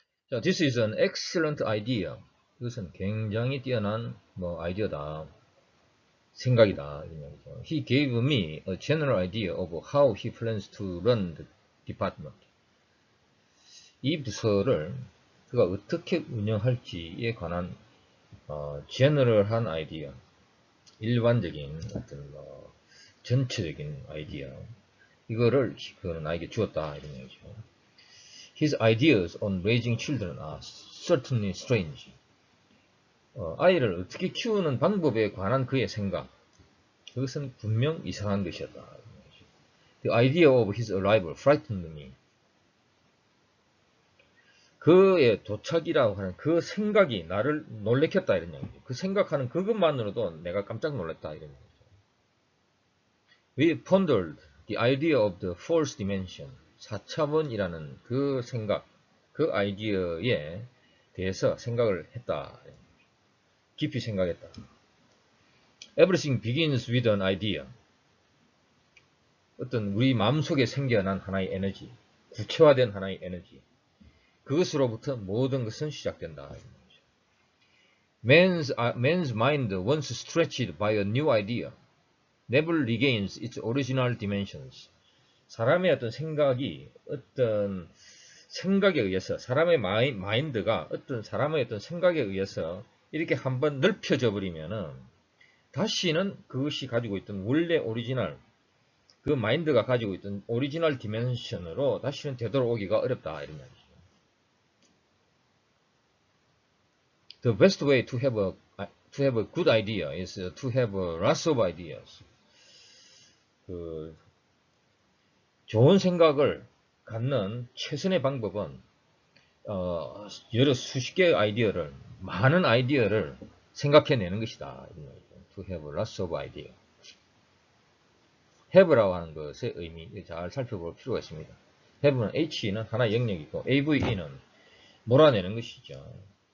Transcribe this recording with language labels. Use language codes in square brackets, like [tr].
[en] 자, this is an excellent idea. [ko] 이것은 굉장히 뛰어난 아이디어다. 생각이다. [en] He gave me a general idea of how he plans to run the department. [ko] 이 부서를 그가 어떻게 운영할지에 관한 제너럴한 아이디어, 일반적인 어떤 전체적인 아이디어, 이거를 그는 나에게 주었다 이런 얘기죠. [en] His ideas on raising children are certainly strange. [ko] 아이를 어떻게 키우는 방법에 관한 그의 생각, 그것은 분명 이상한 것이었다. [en] The idea of his arrival frightened me. [ko] 그의 도착이라고 하는 그 생각이 나를 놀래켰다 이런 얘기죠. 그 생각하는 그것만으로도 내가 깜짝 놀랐다 이런 얘기죠. [en] We pondered the idea of the fourth dimension. [ko] 4차원이라는 그 생각, 그 아이디어에 대해서 생각을 했다. 깊이 생각했다. [en] Everything begins with an idea. [ko] 어떤 우리 마음속에 생겨난 하나의 에너지, 구체화된 하나의 에너지. 그것으로부터 모든 것은 시작된다. [en] Man's mind, once stretched by a new idea, never regains its original dimensions. [ko] 사람의 어떤 생각이 어떤 생각에 의해서, 사람의 마인드가 어떤 사람의 어떤 생각에 의해서 이렇게 한번 넓혀져 버리면은 다시는 그것이 가지고 있던 원래 오리지널, 그 마인드가 가지고 있던 오리지널 디멘션으로 다시는 되돌아오기가 어렵다 이런 말이죠. [en] The best way to have a good idea is to have lots of ideas. [ko] 좋은 생각을 갖는 최선의 방법은 여러 수십 개의 아이디어를, 많은 아이디어를 생각해내는 것이다. [en] To have lots of ideas. [ko] have라고 하는 것의 의미 잘 살펴볼 필요가 있습니다. have는 H는 하나의 영역이고 AVE는 몰아내는 것이죠.